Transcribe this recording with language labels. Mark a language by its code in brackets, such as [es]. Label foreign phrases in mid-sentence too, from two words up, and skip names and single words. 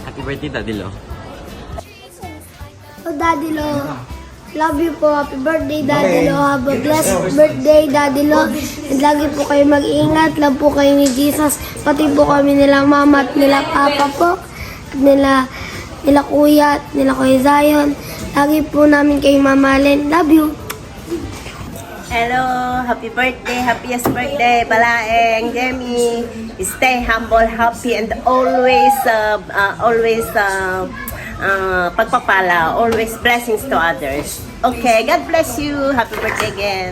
[en] birthday, Daddy Lo. Oh, Daddy Lo. Love you po. Happy birthday, Daddy Lo. Have a blessed birthday, Daddy Lo. [tl] And lagi po kayo mag-ingat. Love po kayo ni Jesus. Pati po kami nila mama at nila papa po. Nila kuya at nila kuya Zion. Lagi po namin kayo mamahalin. [en] Love you. Hello, happy birthday, happiest birthday, Balaeng, Demi. Stay humble, happy, and always pagpapala, always blessings to others. Okay, God bless you. Happy birthday again.